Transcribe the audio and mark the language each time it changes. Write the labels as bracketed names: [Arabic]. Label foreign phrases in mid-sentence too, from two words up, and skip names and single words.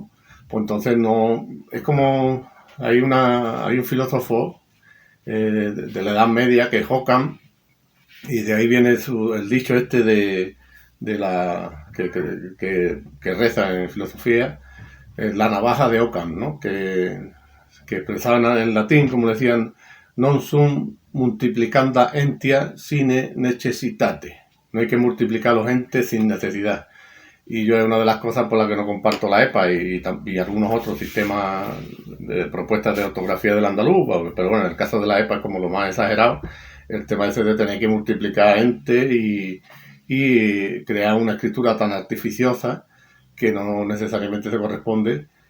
[Spanish] Pues entonces no, es como hay un filósofo de la Edad Media que es Occam, y de ahí viene el dicho este de la que reza en filosofía, la navaja de Occam, ¿no? Que expresaban en latín, como decían, [Latin] non sum multiplicanda entia sine necessitate. [Spanish] No hay que multiplicar los entes sin necesidad. Y yo es una de las cosas por las que no comparto la EPA y algunos otros sistemas de propuestas de ortografía del andaluz, pero bueno, en el caso de la EPA es como lo más exagerado, el tema ese de tener que multiplicar entes y crear una escritura tan artificiosa que no necesariamente se corresponde